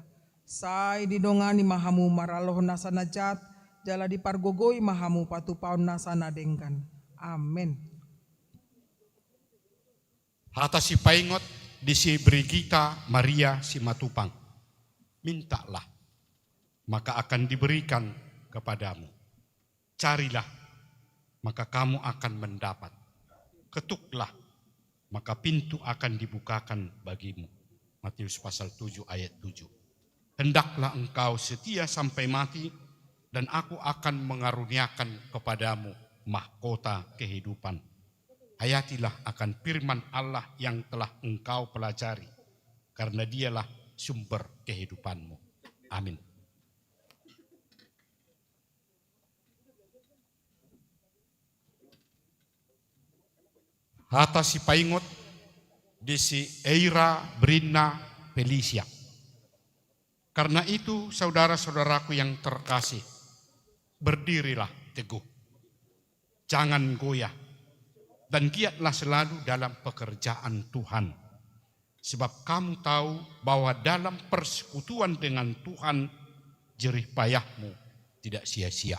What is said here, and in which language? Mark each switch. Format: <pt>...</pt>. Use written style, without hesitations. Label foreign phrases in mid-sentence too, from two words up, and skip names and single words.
<bbc>Sai didongani mahamu maraloh nasana jat, jala di pargogoi mahamu patupau nasana denggan. Amin. Hata si paingot di si Brigita Maria si Matupang.</bbc> <id>Mintalah, maka akan diberikan kepadamu. Carilah, maka kamu akan mendapat. Ketuklah, maka pintu akan dibukakan bagimu. Matius pasal 7 ayat 7. Hendaklah engkau setia sampai mati, dan aku akan mengaruniakan kepadamu mahkota kehidupan. Hayatilah akan firman Allah yang telah engkau pelajari, karena dialah sumber kehidupanmu. Amin.</id> <bbc>Hata si paingot di si Eira Brina Felicia.</bbc> <id>Karena itu saudara-saudaraku yang terkasih, berdirilah teguh, jangan goyah, dan giatlah selalu dalam pekerjaan Tuhan. Sebab kamu tahu bahwa dalam persekutuan dengan Tuhan, jerih payahmu tidak sia-sia.</id>